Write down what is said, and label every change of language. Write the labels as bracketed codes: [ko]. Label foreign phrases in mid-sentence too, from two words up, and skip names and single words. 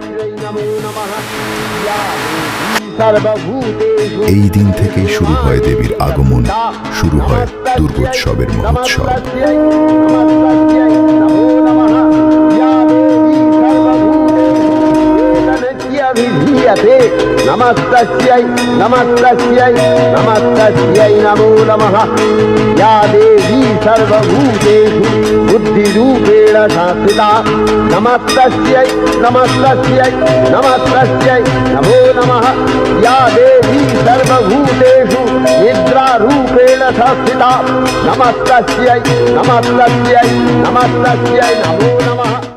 [bn] এই দিন থেকেই শুরু হয় দেবীর আগমন, শুরু হয় দুর্গোৎসবের মহোৎসব। [sa] নমস্তস্यै নমস্তস্यै নমস্তস্यै নমো নমঃ। या देवी सर्वभूतेषु बुद्धिरूपेण संस्थिता नमस्तस्यै नमस्तस्यै नमस्तस्यै नमो नमः। या देवी सर्वभूतेषु निद्रारूपेण संस्थिता नमस्तस्यै नमस्तस्यै नमस्तस्यै नमो नमः।